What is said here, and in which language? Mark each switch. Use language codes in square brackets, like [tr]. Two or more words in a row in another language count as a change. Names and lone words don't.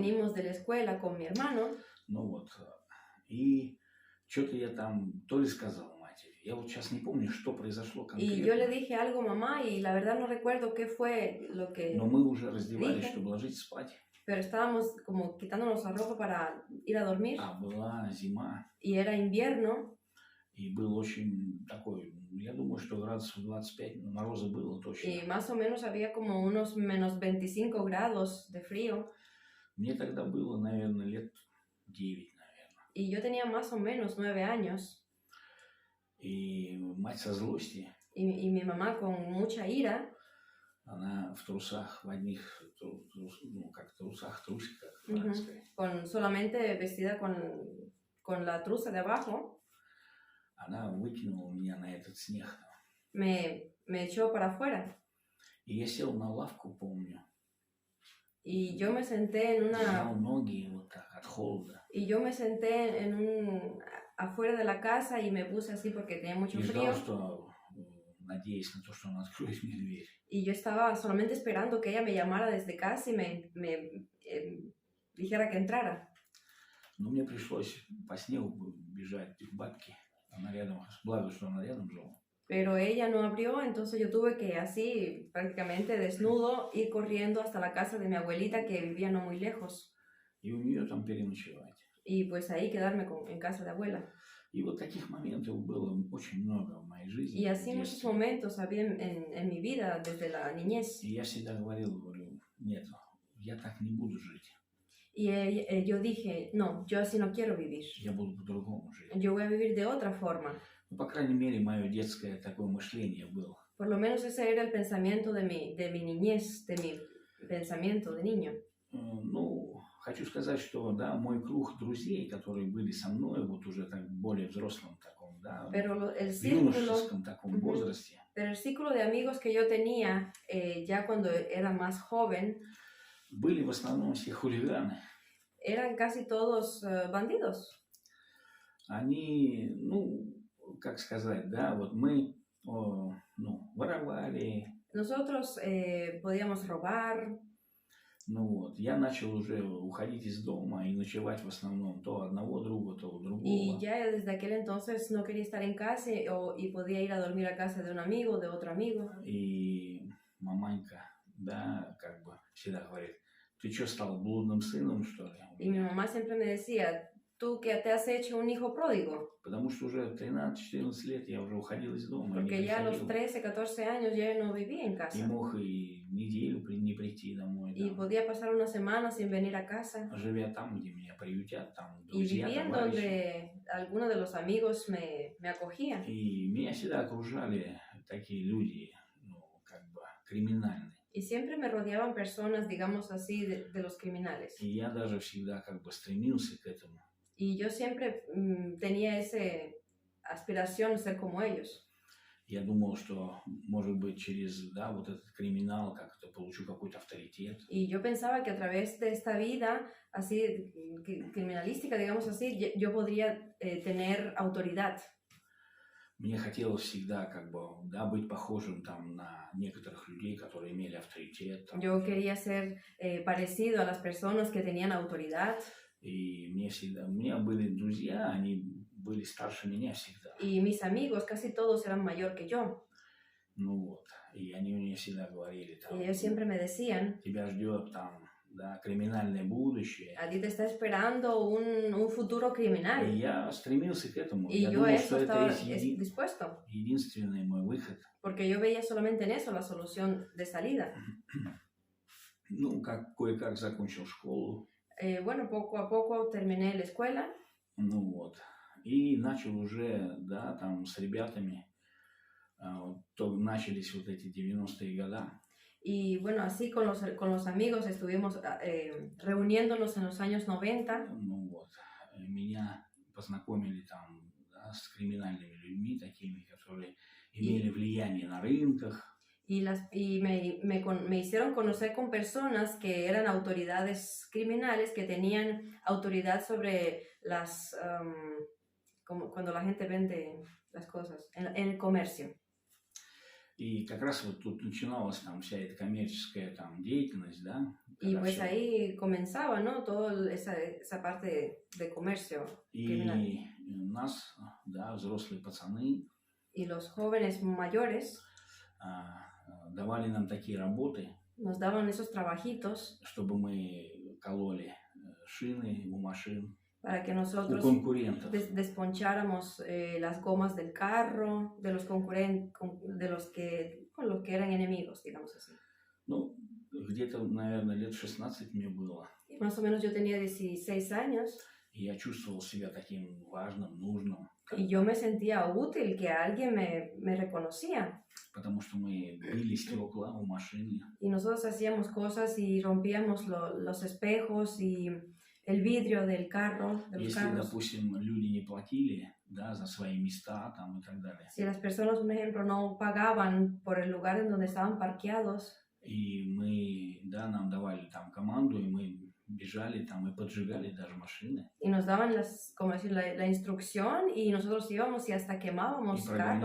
[es] Venimos de la escuela con mi hermano. [ru] Ну вот, и что-то я там то ли сказал матери. Я вот сейчас не помню, что произошло конкретно. [es] Y yo le dije algo a mamá y la verdad no recuerdo qué fue lo que... [ru] Но мы уже раздевались, чтобы ложиться спать. [es] Pero estábamos como quitándonos la ropa para ir a dormir. [ru] А была зима. [es] Y era invierno. [ru] И был очень такой, я думаю, что градусов 25, мороза было точно. [es] Y más o menos había como unos menos 25 grados de frío. [ru] Мне тогда было, наверное, лет 9, наверное. [es] Y yo tenía más o menos 9 años. [ru] И мать со злости. [es] Y mi mamá con mucha ira. [ru] Она в трусах, в одних, ну, как трусах, трусиках, правильно сказать. [es] Solamente vestida con la truza de abajo. [ru] Она выкинула меня на этот снег. [es] Me echó para afuera. [ru] И я сел на лавку, помню. [es] Y yo me senté en una... [ru] Взял ноги вот так от холода. [es] Y yo me senté afuera de la casa y me puse así porque tenía mucho [ru] И [es] frío. [ru] ждал, что, надеясь на то, что она откроет мне дверь. [es] Y yo estaba solamente esperando que ella me llamara desde casa y me dijera que entrara. [ru] Но мне пришлось по снегу бежать к бабке. Она рядом, благо, что она рядом жила. [es] Pero ella no abrió, entonces yo tuve que así, prácticamente desnudo, ir corriendo hasta la casa de mi abuelita que vivía no muy lejos. [ru] И у нее там переночевать. [es] Y pues ahí quedarme en casa de abuela. [ru] И вот таких моментов было очень много в моей жизни. [es] Y así muchos momentos había en mi vida desde la niñez. [ru] И я всегда говорю, нет, я так не буду жить. [es] Y yo dije, no, yo así no quiero vivir. [ru] Я буду по-другому жить. [es] Yo voy a vivir de otra forma. [ru] Ну, по крайней мере, мое детское такое мышление было. [es] Por lo menos ese era el pensamiento de mi niñez, de mi pensamiento de niño. [ru] Ну, хочу сказать, что, да, мой круг друзей, которые были со мной, вот уже так более взрослом таком, да, в юношеском таком возрасте. [es] Pero el círculo de amigos que yo tenía ya cuando era más joven, [ru] были в основном все хулиганы. [es] Eran casi todos bandidos. [ru] Они, ну, как сказать, да, вот мы, ну, воровали. [es] Nosotros podíamos robar. [ru] Ну вот, я начал уже уходить из дома и ночевать в основном то одного друга, то у другого. [es] Y ya desde aquel entonces no quería estar en casa y podía ir a dormir a casa de un amigo, de otro amigo. [ru] И маманька, да, как бы всегда говорит, ты что, стал блудным сыном, что ли? [es] Y mi mamá siempre me decía, tú que te has hecho un hijo pródigo? [ru] Потому что уже 13-14 лет я уже уходил из дома, не [es] Porque ya a los [ru] приходил. [es] 13, 14 años ya no vivía en [ru] И [es] casa. [ru] мог и неделю не прийти домой. [es] Y [ru] Там. [es] podía pasar una semana sin venir a casa. [ru] Живя там, где меня приютят, там [es] Y [ru] друзья, [es] viviendo [ru] товарищи. [es] donde alguno de los amigos me acogía. [ru] И меня всегда окружали такие люди, ну, как бы криминальные. [es] Y siempre me rodeaban personas, digamos así, de los criminales. [ru] И я даже всегда как бы стремился к этому. [es] Y yo siempre tenía esa aspiración de ser como ellos. [ru] Я думал, что, может быть, через, да, вот этот криминал как-то получу какой-то авторитет. [es] Y yo pensaba que a través de esta vida así criminalística, digamos así, yo podría tener autoridad. [ru] Мне хотелось всегда как бы, да, быть похожим там на некоторых людей, которые имели авторитет. Там. [es] Yo quería ser parecido a las personas que tenían autoridad. [ru] И мне всегда, у меня были друзья, они были старше меня всегда. [es] Y mis amigos, casi todos eran mayor que yo. [ru] Ну вот, и они мне всегда говорили, там, [es] Y ellos siempre me decían, [ru] тебя ждет там, да, криминальное будущее. [es] a ti te está esperando un futuro criminal. [ru] И я стремился к этому. [es] Y [ru] Я [es] yo a [ru] думал, [es] eso [ru] что это [es] estaba [ru] есть [es] dispuesto, [ru] единственный мой выход. [es] porque yo veía solamente en eso la solución de salida. [ru] Ну, как кое-как закончил школу. [es] Bueno, poco a poco terminé la escuela. [ru] Ну вот. И начал уже, да, там с ребятами, то начались вот эти 90-е годы. [es] Y bueno, así con los amigos estuvimos reuniéndonos en los años 90. [ru] Ну вот. Меня познакомили там, да, с криминальными людьми, такими, которые имели влияние на рынках. [es] Y me hicieron conocer con personas que eran autoridades criminales, que tenían autoridad sobre las, como cuando la gente vende las cosas, en el comercio. [ru] И как раз вот тут начиналась там вся эта коммерческая там деятельность, да. [es] Y pues ahí comenzaba, ¿no? Toda esa parte de comercio criminal. [ru] И нас, да, взрослые пацаны. [es] Y los jóvenes mayores [ru] давали нам такие работы, [es] nos daban esos trabajitos, [ru] чтобы мы кололи шины у машин, [es] para que [ru] у [es] nosotros [ru] конкурентов. [es] Desponcháramos las gomas del carro, de los concurrentes, con los que eran enemigos, digamos así. [ru] Ну, где-то, наверное, лет 16 мне было. [es] Y más o menos yo tenía 16 años. [ru] И я чувствовал себя таким важным, нужным. [es] Y yo me sentía útil, que alguien me reconocía. [ru] Потому что мы били стекла у машины. [es] Y nosotros hacíamos cosas y rompíamos los espejos y el vidrio del carro, de los [ru] Если, [es] carros. [ru] допустим, люди не платили, да, за свои места там и так далее. [es] Si las personas, por ejemplo, no pagaban por el lugar en donde estaban parqueados. [ru] И мы, да, нам давали там команду, и мы бежали там и поджигали даже машины. [es] Y nos daban como decir, la instrucción y nosotros íbamos y hasta quemábamos [ru] И [es] carros.